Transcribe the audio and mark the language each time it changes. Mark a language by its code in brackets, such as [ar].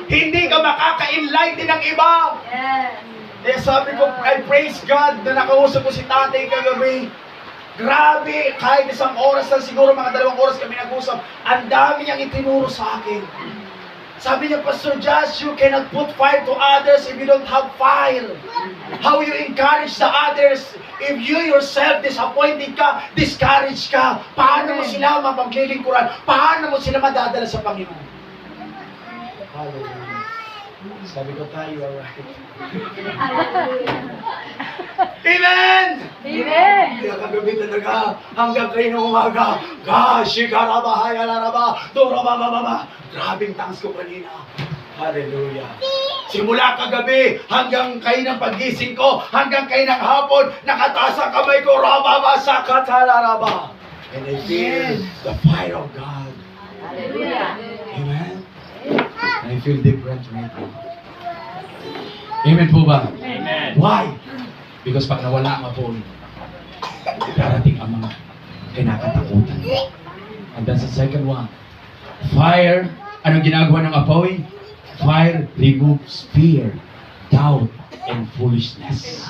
[tl] Hindi ka makaka-enlighten ng iba. Eh sabi ko, [en] I praise God [tl] na nakausap ko si tatay kagabi. Grabe, kahit isang oras lang siguro, mga 2 oras kami nag-usap, ang dami niyang itinuro sa akin. Sabi niya, [en] Pastor Josh, you cannot put fire to others if you don't have fire. How you encourage the others if you yourself disappointed ka, discouraged ka? [tl] Paano mo sila mapaglilingkuran? Paano mo sila madadala sa Panginoon? Hallelujah. Sabi ko tayo, alright. Amen! Amen. Kaya kagabi talaga, hanggang kayo ng umaga, kashikaraba, hayalaraba, dorabababa. Grabing tangs ko kanina. Hallelujah. Simula kagabi, hanggang kayo ng paggising ko, hanggang kayo ng hapon, nakataas ang kamay ko, rababa, sakatalaraba. [en] And I feel the fire of God. Hallelujah. Amen? And I feel different right now. [tl] Amen po ba? Amen. [en] Why? [tl] Because pag nawala ang apoy, darating ang mga kinakatakutan. [en] And that's the second one. [tl] Fire, anong ginagawa ng apoy? [en] Fire removes fear, doubt, and foolishness.